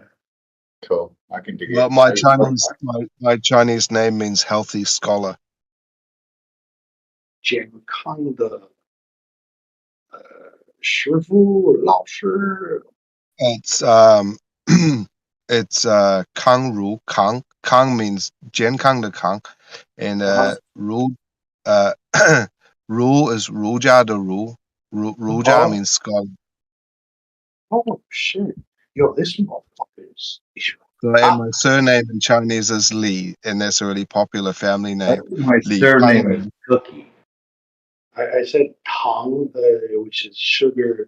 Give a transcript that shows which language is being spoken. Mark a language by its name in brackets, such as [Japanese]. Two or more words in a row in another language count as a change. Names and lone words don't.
[English] Cool. I can dig Well, it. my Chinese name means healthy scholar. [Chinese] 健康的师傅老师. [English] It's it's Kang Ru Kang. Kang means [Chinese] 健康的康, [English] and Ru uh Ru is [Chinese] 儒家的儒. 儒家 [English] means scholar. Oh shit. Yo, this motherfucker is So, and my surname in Chinese is Li, and that's a really popular family name. My Li surname Kang. is Cookie. I said Tang, which is sugar.